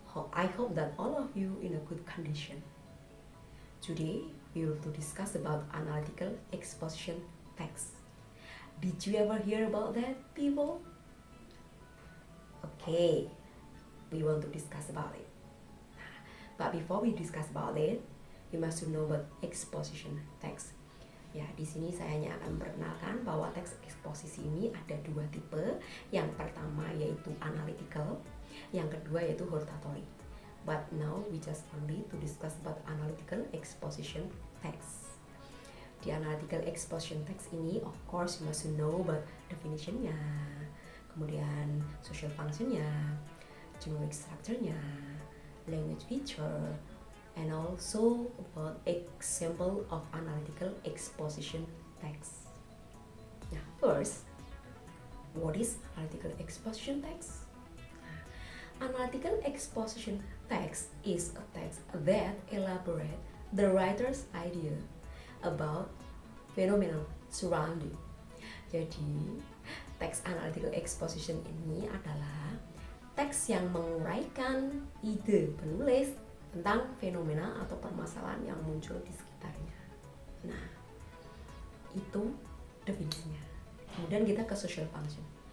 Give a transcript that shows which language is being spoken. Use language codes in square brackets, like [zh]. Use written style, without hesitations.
[en] I hope that all of you in a good condition. Today, we will to discuss about analytical exposition text. Did you ever hear about that, people? Okay, we want to discuss about it. But before we discuss about it, you must know about exposition text. [id] Ya, di sini saya hanya akan memperkenalkan bahwa teks eksposisi ini ada dua tipe. Yang pertama yaitu analytical, yang kedua yaitu hortatory. [en] But now we just only to discuss about analytical exposition text. Di analytical exposition text ini, of course you must know about definition-nya, kemudian social function-nya, generic structure-nya, language feature, and also about example of analytical exposition text. Now, first, what is analytical exposition text? Analytical exposition text is a text that elaborate the writer's idea about phenomenon surrounding. [id] Jadi, teks analytical exposition ini adalah teks yang menguraikan ide penulis tentang fenomena atau permasalahan yang muncul di sekitarnya. Nah, itu definisinya. Kemudian kita ke social function.